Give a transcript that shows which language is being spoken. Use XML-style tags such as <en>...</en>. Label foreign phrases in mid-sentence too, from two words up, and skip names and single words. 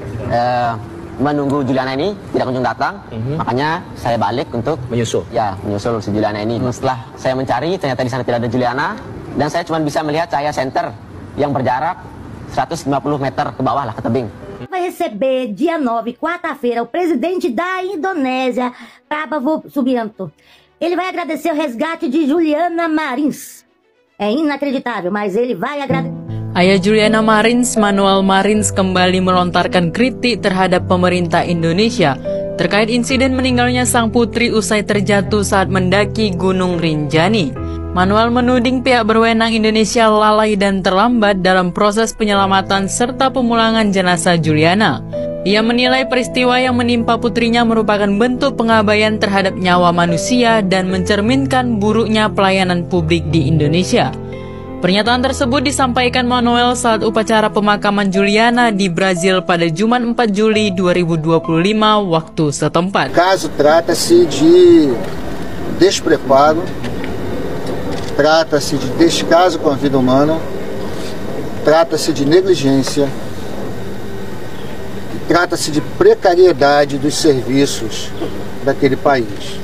<id>menunggu Juliana ini tidak kunjung datang, makanya saya balik untuk menyusul si Juliana ini. Setelah saya mencari, ternyata di sana tidak ada Juliana, dan saya cuma bisa melihat cahaya senter yang berjarak 150 meter ke bawah lah, ke tebing.</id> <pt>Vai receber dia 9, quarta-feira, o presidente da Indonésia, Prabowo Subianto. Ele vai agradecer o resgate de Juliana Marins. É inacreditável, mas ele vai agradecer.</pt> <id>Ayah Juliana Marins, Manuel Marins, kembali melontarkan kritik terhadap pemerintah Indonesia terkait insiden meninggalnya sang putri usai terjatuh saat mendaki Gunung Rinjani. Manuel menuding pihak berwenang Indonesia lalai dan terlambat dalam proses penyelamatan serta pemulangan jenazah Juliana. Ia menilai peristiwa yang menimpa putrinya merupakan bentuk pengabaian terhadap nyawa manusia dan mencerminkan buruknya pelayanan publik di Indonesia. Pernyataan tersebut disampaikan Manuel saat upacara pemakaman Juliana di Brasil pada Jumat 4 Juli 2025 waktu setempat.</id> <pt>Caso trata-se de despreparo, trata-se de descaso com a vida humana, trata-se de negligência, trata-se de precariedade dos serviços daquele país.</pt>